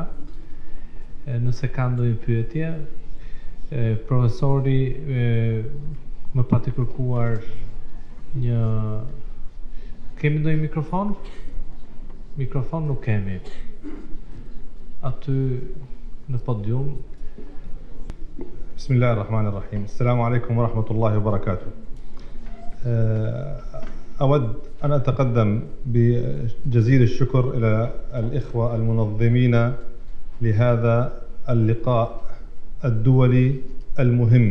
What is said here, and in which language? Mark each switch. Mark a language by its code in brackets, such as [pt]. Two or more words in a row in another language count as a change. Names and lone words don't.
[sq] Nëse ka ndonjë pyetje, profesori më pati kërkuar një... Kemi ndonjë mikrofon? Mikrofon nuk kemi. Aty në podium. [ar] بسم الله الرحمن الرحيم. السلام عليكم ورحمة الله وبركاته. أود أن أتقدم بجزيل الشكر إلى الإخوة المنظمين لهذا اللقاء الدولي المهم.